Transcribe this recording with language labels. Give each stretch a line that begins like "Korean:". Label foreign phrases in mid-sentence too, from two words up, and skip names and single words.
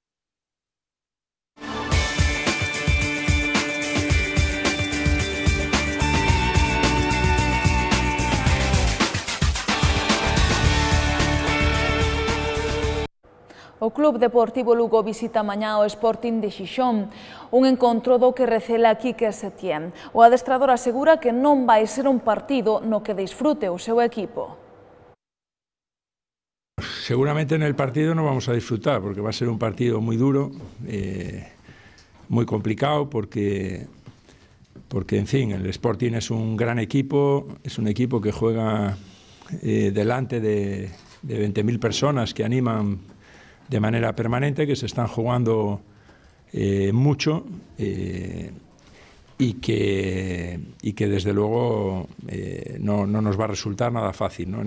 Galician: O Club Deportivo Lugo visita mañá o Sporting de Xixón, un encontro do que recela Quique Setién. O adestrador asegura que non vai ser un partido no que disfrute o seu equipo.
Spanish: Seguramente en el partido no vamos a disfrutar, porque va a ser un partido muy duro, muy complicado, porque en fin, el Sporting es un gran equipo, es un equipo que juega delante de 20.000 personas que animan de manera permanente, que se están jugando mucho y que desde luego no nos va a resultar nada fácil, ¿no?